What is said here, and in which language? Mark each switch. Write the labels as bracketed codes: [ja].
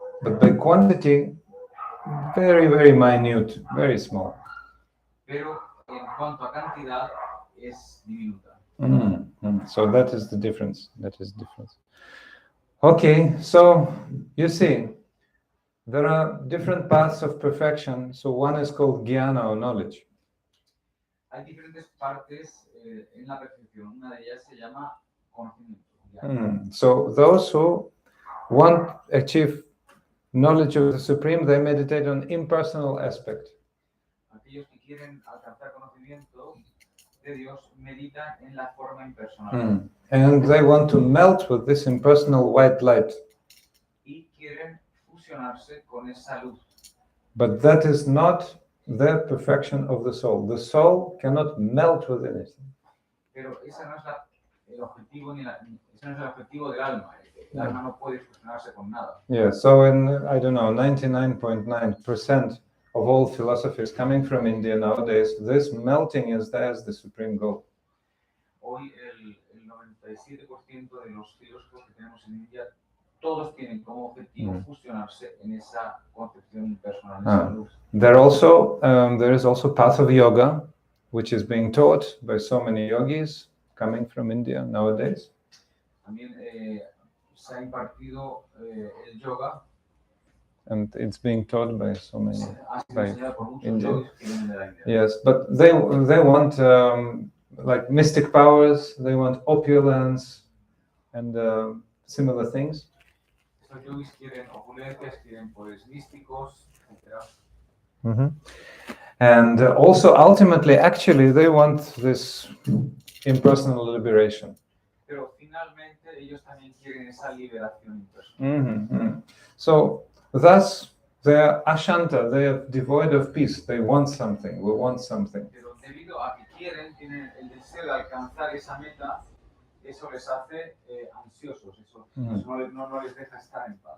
[en] But by quantity, very, very minute, very small. [es] Pero en cuanto a cantidad, es diminuta. [en] So that is the difference. Okay, so you see, there are different paths of perfection. So one is called jnana or knowledge. [es] Hay diferentes partes en la perfección. Una de ellas se llama conocimiento. [en] So those who want to achieve knowledge of the Supreme, they meditate on impersonal aspect. [es] Aquellos que quieren alcanzar conocimiento de Dios meditan en la forma impersonal. [en] And they want to melt with this impersonal white light. [es] Y quieren fusionarse con esa luz. [en] But that is not the perfection of the soul. The soul cannot melt with anything. [es] Pero ese no es el objetivo ese no es el objetivo del alma. El alma no puede fusionarse con nada. [en] Yeah, so in, I don't know, 99.9% of all philosophies coming from India nowadays, this melting is there as the supreme goal. [es] Hoy el 97% de los filósofos que tenemos en India, todos tienen como objetivo fusionarse en esa concepción personal, en esa luz. [en] There is also path of yoga, which is being taught by so many yogis coming from India nowadays. [es] También se ha impartido el yoga. [en] And it's being taught by so many. India. Yes, but they want like mystic powers. They want opulence and similar things. [es] Estos yogis quieren opulencias, quieren poderes místicos, etc. [en] And also, ultimately, actually, they want this impersonal liberation. [es] Pero finalmente ellos también quieren esa liberación impersonal. [en] So, thus, they are ashanta, they are devoid of peace. They want something, we want something. [es] Pero debido a que tienen el deseo de alcanzar esa meta, eso les hace ansiosos, eso no les deja estar en paz.